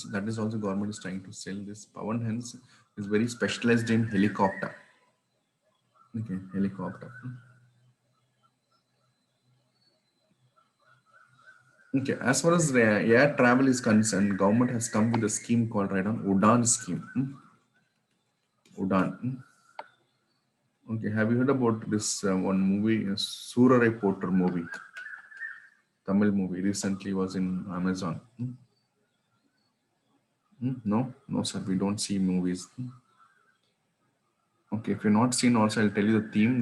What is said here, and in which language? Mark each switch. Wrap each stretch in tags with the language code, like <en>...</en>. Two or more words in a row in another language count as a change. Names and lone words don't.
<en>That is also government is trying to sell this. Pawan Hans is very specialized in helicopter. Okay, helicopter. Okay, as far as air travel is concerned, government has come with a scheme called right on Udan scheme. Udan. Okay, have you heard about this one movie, Surarai Potter movie? Tamil movie recently was in Amazon. No, no, sir. We don't see movies. Okay, if you're not seen, also I'll tell you the theme.</en>